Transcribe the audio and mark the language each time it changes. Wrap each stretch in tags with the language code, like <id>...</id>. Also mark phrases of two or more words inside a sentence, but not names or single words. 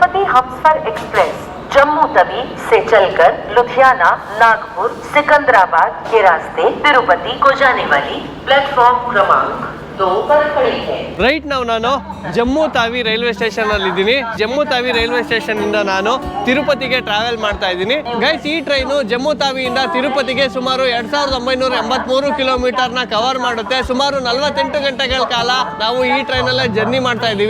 <hi>हमसफर एक्सप्रेस जम्मू तवी से चलकर लुधियाना, नागपुर, सिकंदराबाद के रास्ते तिरुपति को जाने वाली प्लेटफॉर्म क्रमांक 2 पर खड़ी है।</hi> <kn>ರೈಟ್ ನಾನು ಜಮ್ಮು ತಾವಿ</kn> <en>railway station</en> <kn>ಅಲ್ಲಿ ಇದ್ದೀನಿ. ಜಮ್ಮು ತಾವಿ</kn> <en>railway station</en> <kn>ಇಂದ ನಾನು ತಿರುಪತಿಗೆ ಟ್ರಾವೆಲ್ ಮಾಡ್ತಾ ಇದ್ದೀನಿ. ಗೈಸ್, ಈ ಟ್ರೈನು ಜಮ್ಮು ತಾವಿಯಿಂದ ತಿರುಪತಿಗೆ ಸುಮಾರು 2983 ಕಿಲೋಮೀಟರ್ ನ ಕವರ್ ಮಾಡುತ್ತೆ. ಸುಮಾರು 48 ಗಂಟೆಗಳ ಕಾಲ ನಾವು ಈ ಟ್ರೈನ್ ಅಲ್ಲೇ ಜರ್ನಿ ಮಾಡ್ತಾ ಇದೀವಿ.</kn>